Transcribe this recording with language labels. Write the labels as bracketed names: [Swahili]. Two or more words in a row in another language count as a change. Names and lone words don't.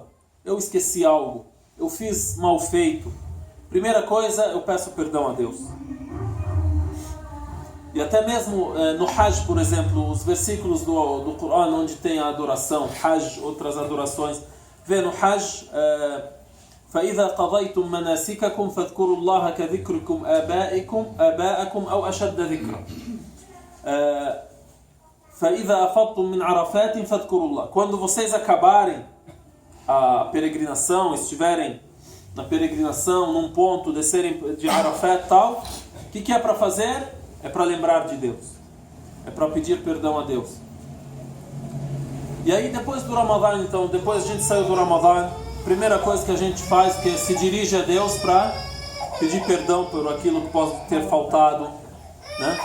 [Portuguese] Eu esqueci algo. Eu fiz mal feito. Primeira coisa, eu peço perdão a Deus. E até mesmo no Hajj, por exemplo, os versículos do Corão onde tem a adoração, Hajj, outras adorações, vê no Hajj, [Arabic] فَإِذَا قَضَيْتُمْ مَنَاسِكَكُمْ فَاذْكُرُوا اللَّهَ كَذِكْرِكُمْ آبَاءَكُمْ أَوْ أَشَدَّ ذِكْرًا فَإِذَا أَفَضْتُمْ مِنْ عَرَفَاتٍ فَاذْكُرُوا اللَّهَ. [Portuguese] Quando vocês acabarem a peregrinação, estiverem na peregrinação, num ponto, descerem de Arafat e tal, o que é para fazer? É para lembrar de Deus. É para pedir perdão a Deus. E aí depois do Ramadã, então, depois a gente saiu do Ramadã, primeira coisa que a gente faz que é se dirige a Deus para pedir perdão por aquilo que pode ter faltado, né?